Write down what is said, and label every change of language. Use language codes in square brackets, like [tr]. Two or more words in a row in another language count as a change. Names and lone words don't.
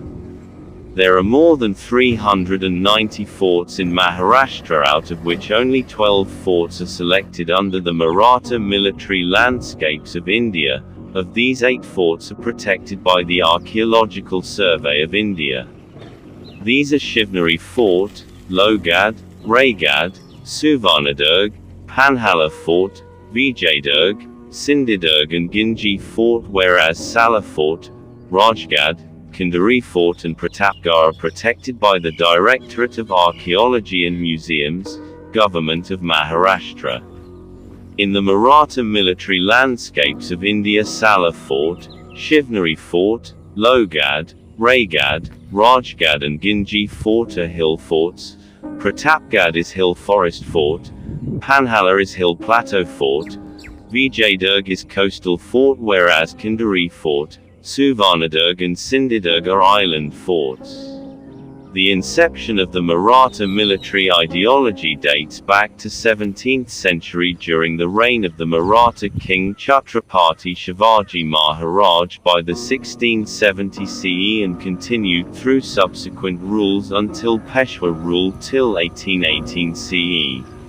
[en] There are more than 390 forts in Maharashtra, out of which only 12 forts are selected under the Maratha Military Landscapes of India. Of these, 8 forts are protected by the Archaeological Survey of India. These are Shivneri Fort, Lohgad, Raigad, Suvarnadurg, Panhala Fort, Vijaydurg, Sindhudurg and Gingee Fort, whereas Sala Fort, Rajgad, Kandari Fort and Pratapgarh are protected by the Directorate of Archaeology and Museums, Government of Maharashtra. In the Maratha Military Landscapes of India, Sala Fort, Shivneri Fort, Lohgad, Raigad, Rajgad and Gingee Fort are hill forts. Pratapgarh is hill forest fort, Panhala is hill plateau fort, Vijaydurg is coastal fort, whereas Kandari Fort, Suvarnadurg and Sindhudurg are island forts. The inception of the Maratha military ideology dates back to 17th century during the reign of the Maratha king Chhatrapati Shivaji Maharaj by the 1670 CE and continued through subsequent rules until Peshwa rule till 1818 CE.